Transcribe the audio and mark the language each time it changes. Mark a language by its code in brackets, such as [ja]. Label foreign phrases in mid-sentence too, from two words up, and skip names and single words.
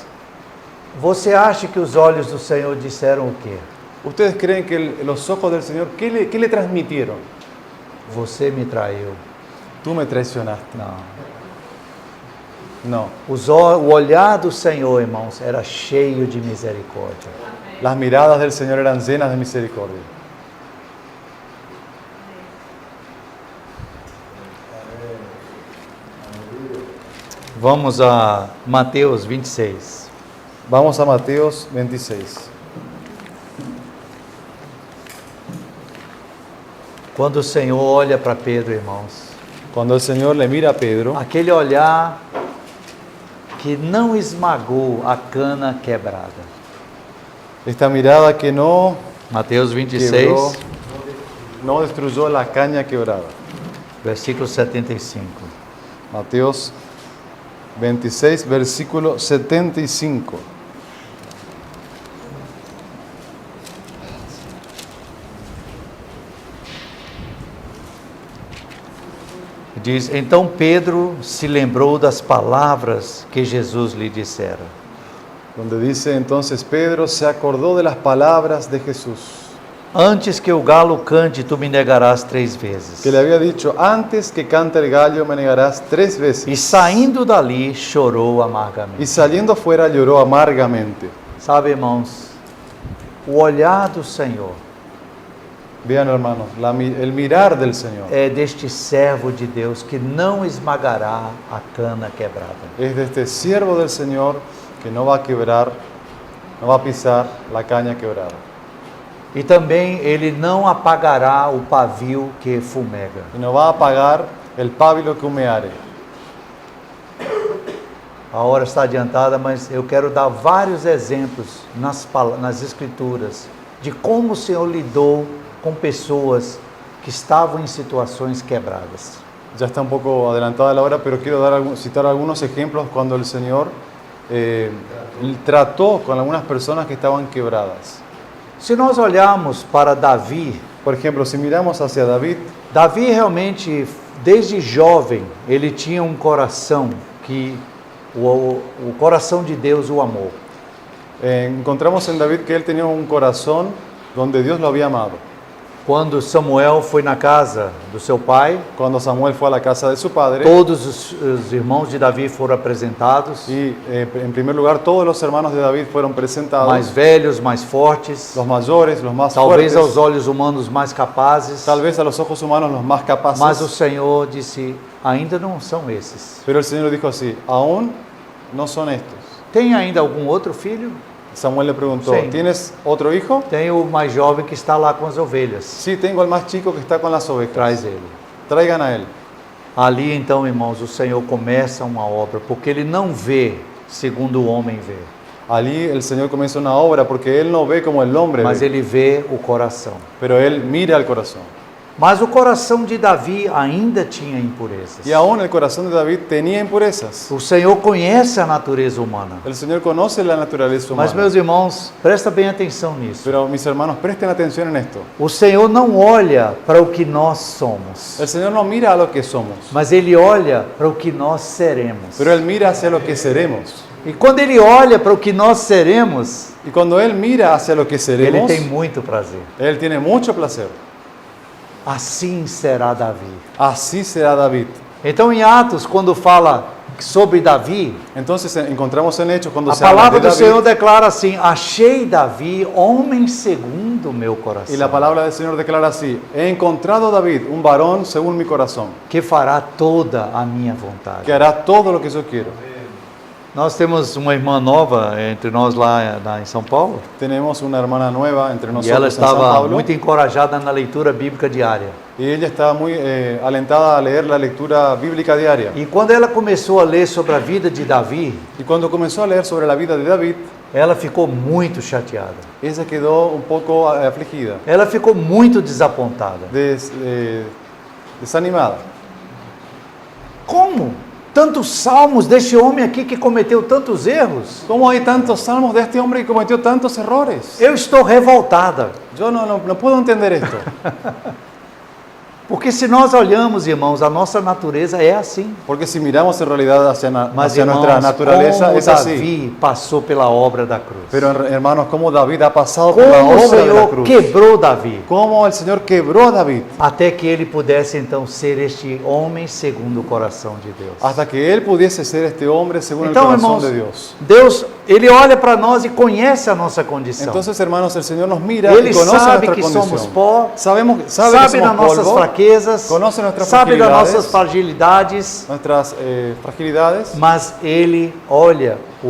[pt] Você acha que os olhos do Senhor disseram o quê? [es] ¿Ustedes creen que los ojos del Señor, qué le transmitieron? [pt] Você me traiu. [es] Tú me traicionaste. [pt] Não. [es] No. [pt] O olhar do Senhor, irmãos, era cheio de misericórdia. [es] Las miradas del Señor eran llenas de misericordia. [pt] Vamos a Mateus 26. [es] Vamos a Mateos 26. [pt] Quando o Senhor olha para Pedro, irmãos, [es] Cuando el Señor le mira a Pedro, [pt] aquele olhar que não esmagou a cana quebrada. [es] esta mirada que no [pt] Mateus 26, [es] quebró, no destruyó la caña quebrada. [pt] versículo 75. [es] Mateos 26, versículo 75. [pt] Diz: então Pedro se lembrou das palavras que Jesus lhe dissera. [es] Donde dice: entonces Pedro se acordó de las palabras de Jesús, [pt] Antes que o galo cante, tu me negarás 3 vezes. [es] que le había dicho: antes que cante el gallo me negarás 3 veces. [pt] E saindo dali, chorou amargamente. [es] Y saliendo fuera lloró amargamente. [pt] Sabe, irmãos, o olhar do Senhor [es] Vean, hermanos, el mirar del Señor [pt] é deste servo de Deus que não esmagará a cana quebrada. [es] es de este siervo del Señor que no va a quebrar, no va a pisar la caña quebrada. [pt] E também ele não apagará o pavio que fumega. [es] Y no va a apagar el pábilo que humeare. [pt] A hora está adiantada, mas eu quero dar vários exemplos nas Escrituras de como o Senhor lidou com pessoas que estavam em situações quebradas. [es] Ya está un poco adelantada la hora, pero quiero citar algunos ejemplos cuando el Señor trató con algunas personas que estaban quebradas. [pt] Se nós olharmos para Davi, [es] Por ejemplo, si miramos hacia David, [pt] Davi realmente, desde jovem, ele tinha um coração que o coração de Deus o amou. [es] encontramos en David que él tenía un corazón donde Dios lo había amado. [pt] Quando Samuel foi na casa do seu pai, [es] Cuando Samuel fue a la casa de su padre, [pt] todos os irmãos de Davi foram apresentados, [es] y en primer lugar todos los hermanos de David fueron presentados, [pt] mais velhos, mais fortes, [es] los mayores, los más [pt] talvez [es] fuertes, [pt] aos olhos humanos mais capazes, [es] tal vez a los ojos humanos los más capaces. [pt] mas o Senhor disse, ainda não são esses. [es] Pero el Señor dijo así, aún no son estos. [pt] Tem ainda algum outro filho? [es] Samuel le preguntó, Sí. ¿tienes otro hijo? [pt] Tem o mais jovem que está lá com as ovelhas. [es] Sí, tengo al más chico que está con las ovejas. [pt] Traz ele. [es] Traigan a él. [pt] Ali então, irmãos, o Senhor começa uma obra, porque ele não vê segundo o homem vê, [es] Allí el Señor comienza una obra porque Él no ve como el hombre [pt] mas [es] ve, [pt] ele vê o coração. [es] pero Él mira al corazón. [pt] Mas o coração de Davi ainda tinha impurezas. [es] Y aún el corazón de David tenía impurezas. [pt] O Senhor conhece a natureza humana. [es] El Señor conoce la naturaleza [pt] Mas, [es] humana. [pt] meus irmãos, presta bem atenção nisso. [es] Pero mis hermanos, presten atención en esto. [pt] O Senhor não olha para o que nós somos, [es] El Señor no mira a lo que somos, [pt] mas Ele olha para o que nós seremos. [es] pero Él mira hacia lo que seremos. [pt] E quando Ele olha para o que nós seremos, [es] Y cuando Él mira hacia lo que [pt] Ele [es] seremos, [pt] tem muito prazer. [es] Él tiene mucho placer. [pt] Assim será Davi. [es] Así será David. [pt] Então, em Atos, quando fala sobre Davi, [es] Entonces encontramos en Hechos cuando [pt] a [es] se habla [pt] palavra [es] de [pt] do Senhor [es] David, [pt] declara assim: achei Davi, homem segundo o meu coração, [es] y la palabra del Señor declara así: he encontrado a David, un varón según mi corazón, [pt] que fará toda a minha vontade. [es] que hará todo lo que yo quiero. [pt] Nós temos uma irmã nova entre nós lá em São Paulo, [es] Tenemos una hermana nueva entre [pt] e [es] nosotros [pt] ela [es] en San [pt] estava [es] Pablo, [pt] muito encorajada na leitura bíblica diária. [es] y ella estaba muy alentada a leer la lectura bíblica diaria. [pt] E quando ela começou a ler sobre a vida de Davi, [es] Y cuando comenzó a leer sobre la vida de David, [pt] ela ficou muito chateada. [es] ella quedó un poco afligida, [pt] Ela ficou muito desapontada. [es] desanimada. [pt] Como? Tantos salmos deste homem aqui que cometeu tantos erros? [es] ¿Cómo hay tantos salmos de este hombre que cometió tantos errores? [pt] Eu estou revoltada. [es] Yo no puedo entender esto. [pt] Porque se nós olhamos, irmãos, a nossa natureza é assim. [es] Porque si miramos en realidad hacia [pt] Mas, [es] nuestra [pt] irmãos, [es] naturaleza [pt] como [es] es así. [pt] Davi passou pela obra da cruz. [es] Pero hermanos, como David ha pasado por la [pt] Como o [es] obra de la [pt] Senhor [es] cruz. [pt] quebrou Davi, [es] Cómo el Señor quebró a David. [pt] até que ele pudesse então ser este homem segundo o coração de Deus. [es] Hasta que él pudiese ser este hombre según [pt] Então, [es] el corazón [pt] irmãos, [es] de Dios. [pt] Deus, ele olha para nós e conhece a nossa condição. [es] Entonces, hermanos, el Señor nos mira [pt] Ele [es] y conoce [pt] sabe [es] nuestra [pt] que [es] condición. [pt] somos pó, [es] sabe que [pt] sabe [es] somos [pt] das nossas [es] polvo, [pt] fraquezas, [es] conoce nuestras [pt] sabe das [es] fragilidades, [pt] nossas fragilidades, [es] nuestras fragilidades. [pt] mas ele olha o